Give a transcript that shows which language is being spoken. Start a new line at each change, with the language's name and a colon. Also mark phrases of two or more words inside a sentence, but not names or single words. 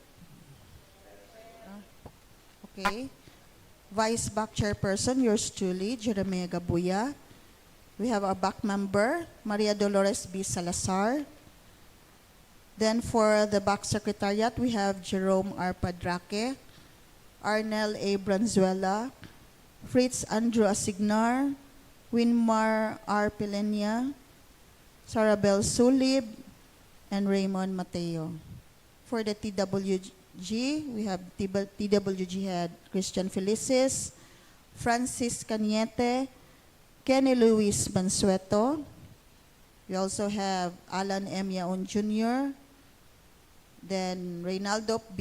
English: Okay. Vice back chairperson, yours truly, Jeremiah Gabuya. We have a back member, Maria Dolores B. Salazar. Then for the back secretariat, we have Jerome R. Padraque, Arnel A. Branzuela, Fritz Andrew Asignar, Winmar R. Pilenia, Sarabel Sulib, and Raymond Mateo. For the TWG, we have TWG head Christian Felices, Francis Cañete, Kenny Luis Mansueto. We also have Alan M. Yaon Jr., then Reynaldo B.